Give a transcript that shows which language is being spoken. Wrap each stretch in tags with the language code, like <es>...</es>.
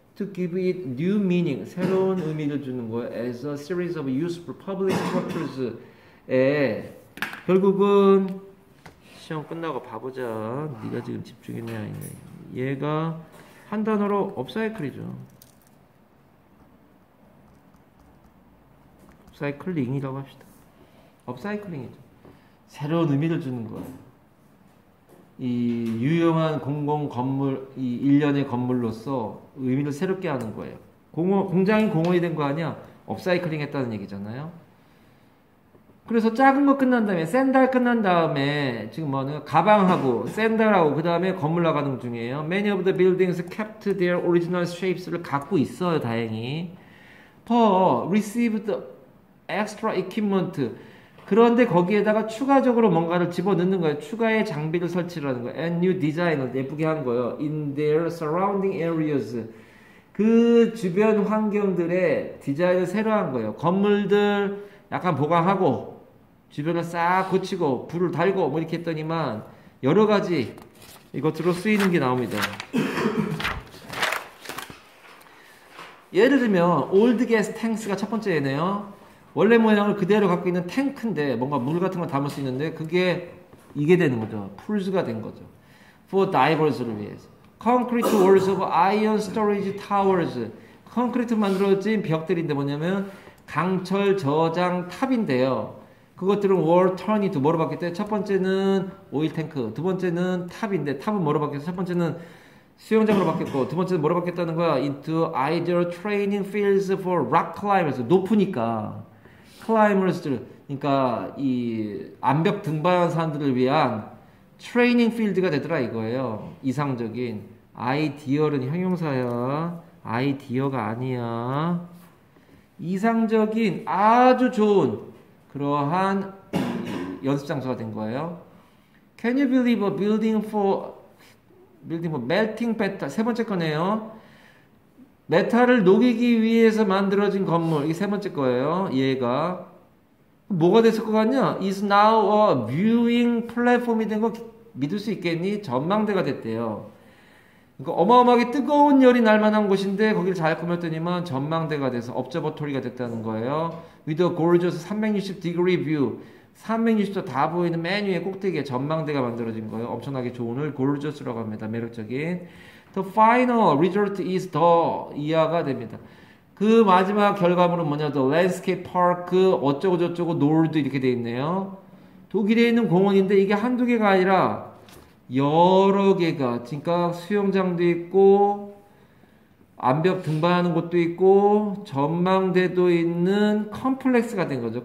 <en>To give it new meaning,</en> <ko>새로운 의미를 주는 거예요.</ko> <en>As a series of useful public structures에</en> <ko>결국은 시험 끝나고 봐보자. 네가 지금 집중했냐? 얘가 한 단어로 업사이클이죠. 업사이클링이라고 합시다. 업사이클링이죠. 새로운 의미를 주는 거예요. 이 유용한 공공 건물, 이 일련의 건물로서 의미를 새롭게 하는 거예요. 공장이 공원이 된 거 아니야? 업사이클링 했다는 얘기잖아요. 그래서 작은 거 끝난 다음에 샌달 끝난 다음에 지금 뭐냐 가방하고 샌달하고 그 다음에 건물 나가는 중이에요.</ko> <en>Many of the buildings kept their original shapes를</en> <ko>갖고 있어요. 다행히.</ko> <en>For received extra equipment</en> <ko>그런데 거기에다가 추가적으로 뭔가를 집어넣는 거예요. 추가의 장비를 설치를 하는 거예요.</ko> <en>And new design</en> <ko>을 예쁘게 한 거예요.</ko> <en>In their surrounding areas.</en> <ko>그 주변 환경들의 디자인을 새로 한 거예요. 건물들 약간 보강하고 주변을 싹 고치고 불을 달고 뭐 이렇게 했더니만 여러 가지 이것으로 쓰이는 게 나옵니다. 예를 들면 올드 게스 탱크가 첫 번째 예네요. 원래 모양을 그대로 갖고 있는 탱크인데 뭔가 물 같은 걸 담을 수 있는데 그게 이게 되는 거죠. 풀즈가 된 거죠.</ko> <en>For divers를</en> <ko>위해서.</ko> <en>Concrete walls of iron storage towers.</en> <ko>콘크리트 만들어진 벽들인데 뭐냐면 강철 저장 탑인데요. 그것들은 월 턴이 뭐로 바뀌었대? 첫 번째는 오일 탱크, 두 번째는 탑인데 탑은 뭐로 바뀌었어? 첫 번째는 수영장으로 바뀌었고 두 번째는 뭐로 바뀌었다는 거야?</ko> <en>Into ideal training fields for rock climbers.</en> <ko>높으니까 climbers, 그러니까 이 암벽 등반하는 사람들을 위한 트레이닝 필드가 되더라 이거예요. 이상적인 아이디어는 형용사야. 아이디어가 아니야. 이상적인 아주 좋은 그러한 연습 장소가 된 거예요.</ko> <en>Can you believe a building for melting metal?</en> <ko>세 번째 거네요. 메탈을 녹이기 위해서 만들어진 건물. 이게 세 번째 거예요. 얘가 뭐가 됐을 것 같냐?</ko> <en>Is now a viewing platform이</en> <ko>된 거 믿을 수 있겠니? 전망대가 됐대요. 그러니까 어마어마하게 뜨거운 열이 날 만한 곳인데 거기를 잘 꾸몄더니만 전망대가 돼서 observatory가 됐다는 거예요.</ko> <en>With a gorgeous 360 degree view.</en> <ko>360도 다 보이는 맨 위에 꼭대기에 전망대가 만들어진 거예요. 엄청나게 좋은 gorgeous라고 합니다. 매력적인.</ko> <en>The final result is</en> <ko>더 이하가 됩니다. 그 마지막 결과물은 뭐냐?</ko> <en>The landscape park</en> <ko>어쩌고 저쩌고 놀드 이렇게 돼 있네요. 독일에 있는 공원인데 이게 한두 개가 아니라 여러 개가, 그러니까 수영장도 있고 암벽 등반하는 곳도 있고 전망대도 있는 컴플렉스가 된 거죠.</ko>